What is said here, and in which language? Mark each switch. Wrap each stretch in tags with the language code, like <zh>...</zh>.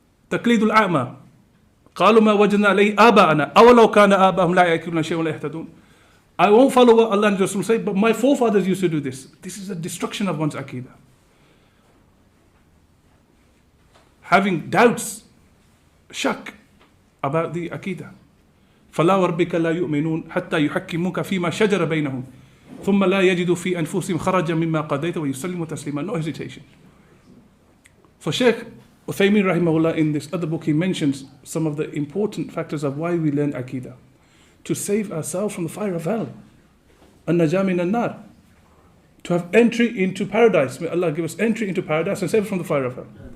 <ar>Taqlidul a'ma, قالوا ما وجدنا عليه آباءنا أولو كان آباءهم لا يأكلون شيئا ولا يهتدون.</ar> <en>I won't follow what Allah and Rasul say, but my forefathers used to do this. This is a destruction of one's Aqeedah. Having doubts, shak about the Aqeedah.</en> <ar>فلا وربك لا يؤمنون حتى يحكموك فيما شجر بينهم ثم لا يجدوا في أنفسهم خرجا مما قضيت ويسلموا تسليما.</ar> <en>No hesitation. So Shaykh Uthaymeen rahimahullah, in this other book, he mentions some of the important factors of why we learn Aqeedah. To save ourselves from the fire of hell. An-najah min an-nar. To have entry into paradise. May Allah give us entry into paradise and save us from the fire of hell.</en>